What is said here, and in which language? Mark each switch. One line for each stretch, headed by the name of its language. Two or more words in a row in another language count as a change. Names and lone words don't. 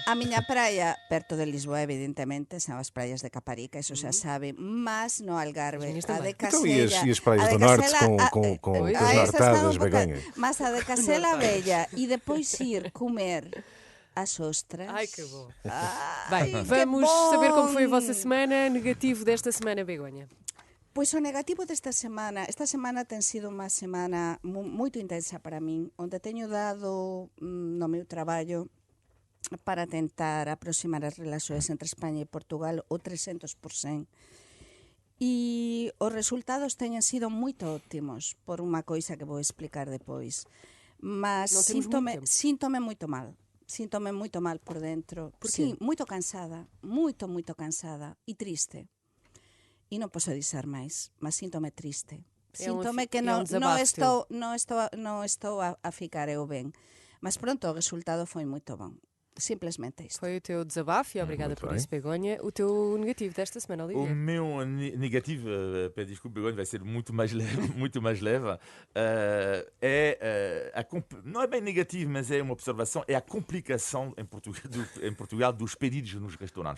Galician: A miña praia, perto de Lisboa, evidentemente, son as praias de Caparica, eso xa sabe, mas no Algarve.
Portuguese: As minhas A também. de Então, Casella. e as praias a de do norte Casella, com Pois. as essas están nortadas,
Galician: un pouco-
Portuguese: Begonha? Mas a de Casela Bella e depois ir comer as ostras. Ai, que bom. Ai, Bem, que vamos bom. saber como foi a vossa semana. Negativo desta semana, Begonha.
Galician: Pois o negativo desta semana, esta semana ten sido unha semana moito intensa para min, onde teño dado no meu traballo para tentar aproximar as relaxoes entre España e Portugal o 300%. E os resultados teñen sido moito óptimos por unha coisa que vou explicar depois. Mas
Portuguese: Non temos muito tempo.
Galician: síntome moito mal. Síntome moito mal por dentro. Por Sí, moito cansada, moito cansada e triste. E non posso dizer máis, mas síntome triste. É un Síntome é que un desabafo non estou a ficar eu ben. Mas pronto, o resultado foi moito bom. Simplesmente isto.
Portuguese: Foi o teu desabafo e obrigada Muito por bem. isso, Begonha. O teu negativo desta semana, O Olivier. meu negativo, peço desculpa, Begonha, vai ser muito mais leve, muito mais leve. Não é bem negativo, mas é uma observação, é a complicação em Portugal dos pedidos nos restaurantes.